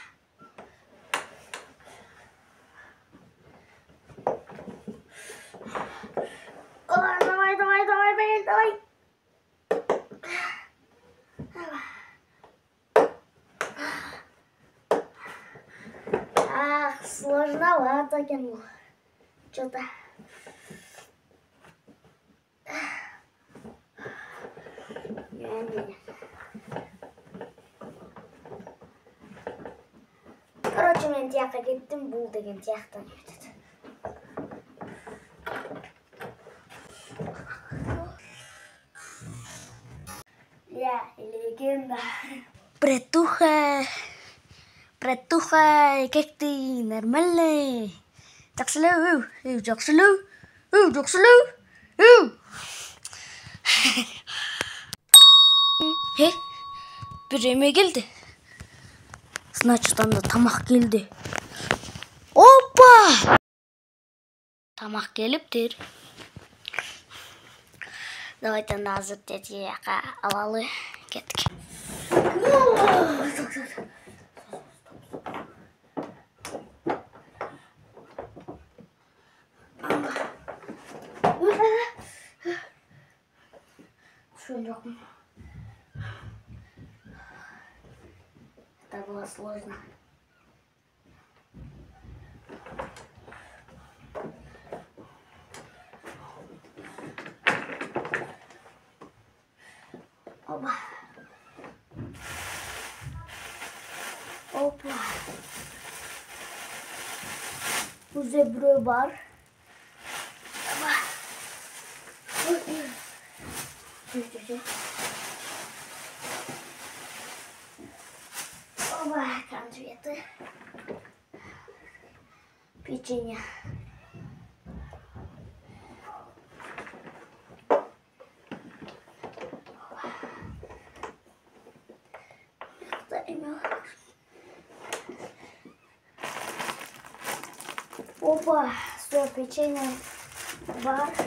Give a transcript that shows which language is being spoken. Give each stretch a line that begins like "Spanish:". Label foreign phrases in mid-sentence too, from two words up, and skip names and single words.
Russian: Давай.
Kyrgyz: Сложновато экен бул.
Russian: Что-то. Короче,
Kyrgyz: мен тияка кеттим, бул деген тияктан өтөт.
Russian: Я легенда. Бретуха, как ты? Нормально?
Kyrgyz: Жакшылуу. Бир эме келди. Значит, анда тамак келди. Опа! Тамак келиптир. Давайте азыр тетияка алалы. Кеттик. Жокмун.
Russian: Это было сложно. Опа.
Kyrgyz: Уже бирөө бар.
Russian: Конфеты. Печенье. Опа, все, печенье бар.